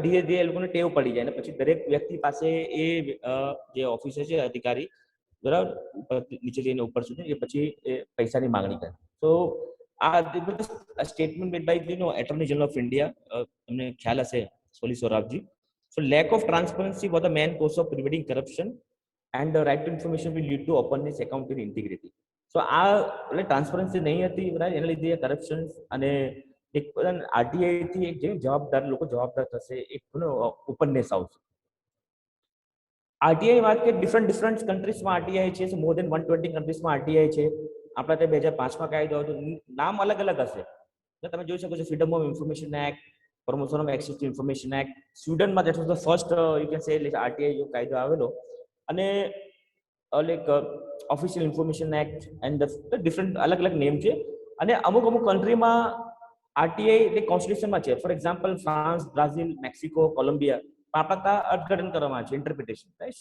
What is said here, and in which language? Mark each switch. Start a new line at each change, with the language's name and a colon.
Gujarati: ધીરે ધીરે એ લોકોને ટેવ પડી જાય અને પછી દરેક વ્યક્તિ પાસે એ જે ઓફિસર છે અધિકારી, બરાબર, નીચે જઈને ઉપર સુધી એ પછી એ પૈસાની માંગણી કરે. તો આ
English: statement made by attorney general of India,
Gujarati: તમને ખ્યાલ હશે સોલી Sorabji.
English: So lack of transparency was the main cause of preventing corruption and the right to information will lead to openness, accountability, integrity.
Gujarati: So આ એટલે ટ્રાન્સપરન્સી નહીં હતી, બરાબર, એના લીધે કરપ્શન અને એક આરટીઆઈ થી એક જે જવાબદાર લોકો જવાબદાર થશે, એક ઓપનનેસ આવશે. આરટીઆઈ વાત કે ડિફરન્ટ કન્ટ્રીઝમાં આરટીઆઈ છે, મોર દેન 120 કન્ટ્રીઝમાં આરટીઆઈ છે. આપણા તે 2005માં કાયદો હતો, નામ અલગ અલગ હશે. તમે જોઈ શકો છો freedom of information act, promotion of access to information act.
English: સ્વીડનમાં that was the first you can say like RTI
Gujarati: જો કાયદો આવેલો,
English: અને like official information act and the different અલગ અલગ નેમ છે.
Gujarati: અને અમુક કન્ટ્રીમાં આરટીઆઈ એટલે કોન્સ્ટિટ્યુશનમાં છે. For example France, Brazil, Mexico, Columbia આપણા અર્થઘટન કરવામાં આવે છે, ઇન્ટરપ્રિટેશન, રાઈટ.